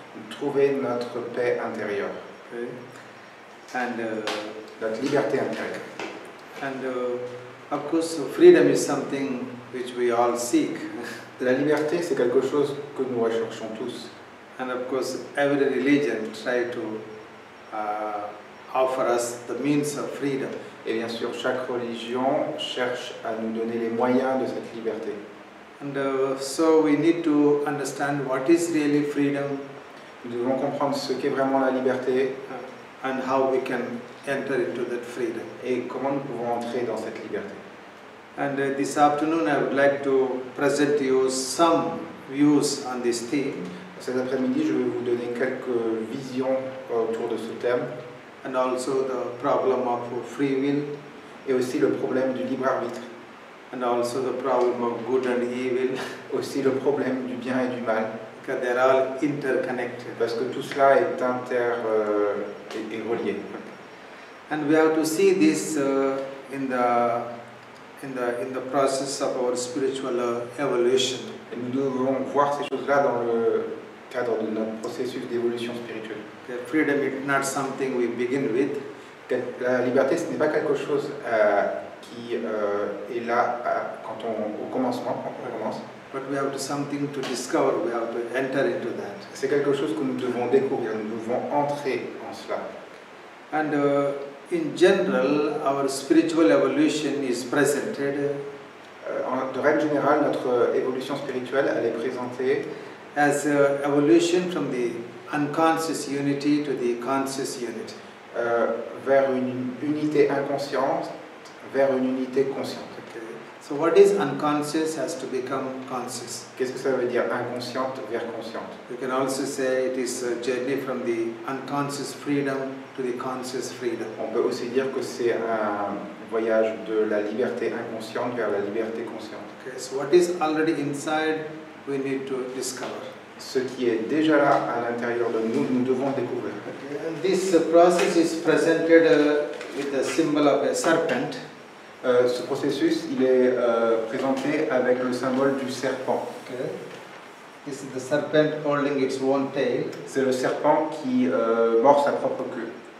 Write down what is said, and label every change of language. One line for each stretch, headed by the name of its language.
French: trouver notre paix intérieure,
English: And
French: notre liberté intérieure.
English: Of course, freedom is something which we all seek.
French: La liberté, c'est quelque chose que nous recherchons tous.
English: And of course, every religion tries to offer us the means of freedom.
French: Et bien sûr, chaque religion cherche à nous donner les moyens de cette liberté.
English: And so we need to understand what is really freedom.
French: Nous devons comprendre ce qu'est vraiment la liberté
English: And how we can enter into that freedom.
French: et comment nous pouvons entrer dans cette liberté.
English: And this afternoon I would like to present to you some views on this theme.
French: Cet après-midi, je vais vous donner quelques visions autour de ce thème
English: And also the problem of free will.
French: et aussi le problème du libre arbitre,
English: And also the problem of good and evil.
French: aussi le problème du bien et du mal,
English: Because they are all interconnected.
French: parce que tout cela est est relié.
English: And we have to see this in the process of our spiritual evolution.
French: Et nous devons voir ces choses-là dans le cadre de notre processus d'évolution spirituelle.
English: Okay, freedom is not something we begin with.
French: La liberté, ce n'est pas quelque chose qui est là au commencement, quand on commence.
English: But we have to something to discover, we have to enter into that.
French: C'est quelque chose que nous devons découvrir, nous devons entrer en cela.
English: And in general, our spiritual evolution is presented
French: De règle générale, notre évolution spirituelle, elle est présentée
English: as evolution from the unconscious unity to the conscious unity.
French: vers une unité inconsciente, vers une unité consciente.
English: So what is unconscious has to become conscious.
French: Qu'est-ce que ça veut dire inconsciente vers consciente?
English: You can also say it is a journey from the unconscious freedom to the conscious freedom.
French: On peut aussi dire que c'est un voyage de la liberté inconsciente vers la liberté consciente.
English: Okay, so what is already inside, we need to discover.
French: Ce qui est déjà là à l'intérieur de nous, nous devons découvrir.
English: Okay, and this process is presented with the symbol of a serpent.
French: Ce processus, il est présenté avec le symbole du serpent.
English: Okay. This is the serpent holding its own tail.
French: C'est le serpent qui mord sa propre queue.